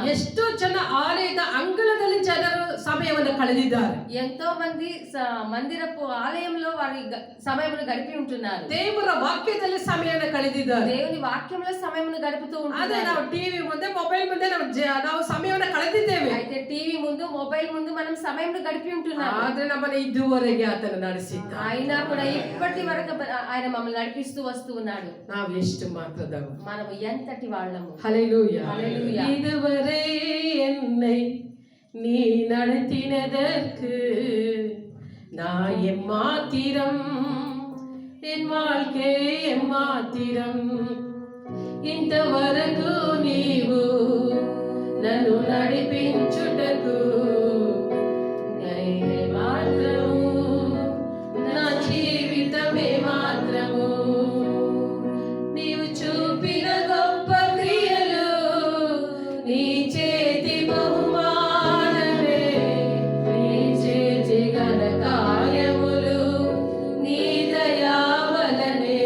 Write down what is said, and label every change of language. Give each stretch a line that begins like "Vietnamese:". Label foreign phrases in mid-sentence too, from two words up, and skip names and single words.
Kannada: ಎಷ್ಟೋ ಜನ ಆಲಯದ ಅಂಗಳದಲ್ಲಿ ಜನರು ಸಮಯವನ್ನು ಕಳೆದಿದ್ದಾರೆ.
Telugu: ఎంతో మంది మందిరపు ఆలయంలో వారి సమయమును గడిపి ఉంటున్నారు.
Kannada: ದೇವರ ವಾಕ್ಯದಲ್ಲಿ ಸಮಯವನ್ನು ಕಳೆದಿದ್ದಾರೆ.
Telugu: దేవుని వాక్యంలో సమయమును గడుపుతూ
Kannada: ಅದೇ
Telugu: ఉంటున్నారు.
Kannada: ನಾವು ಟಿವಿ ಮುಂದೆ ಮೊಬೈಲ್ ಮುಂದೆ ನಾವು ಸಮಯವನ್ನು ಕಳೆದಿದ್ದೇವೆ.
Telugu: అయితే టీవీ ముందు మొబైల్ ముందు మనం సమయమును గడిపి ఉంటున్నాం.
Kannada: ಆದ್ರೆ ನಮ್ಮನ್ನ ಇದುವರೆಗೆ ಆತನು ನಡೆಸಿದ್ದ.
Telugu: అయినా కూడా ఇప్పటి వరకు ఆయన మమ్మల్ని నడిపిస్తూ వస్తూ ఉన్నాడు.
Kannada: ನಾವು ಎಷ್ಟು ಮಾತ್ರದವರು,
Telugu: మనము ఎంతటి వాళ్ళము.
Tamil: ஹல்லேலூயா.
Telugu: హల్లెలూయా.
Tamil: இதுவரை என்னை நீ நடத்தினதற்கு நான் எம்மாத்திரம், என் வாழ்க்கை ఎమ్మాத்திరం.
Telugu: ఇంతవరకు నీవు నన్ను నడిపించుటకు నేనే మాత్రము, నా జీవితమే మాత్రము. నీవు చూపిన గొప్ప క్రియలు, నీ చేతి బహుమానమే, నీ చేతి ఘన కార్యములు, నీ దయా వలనే.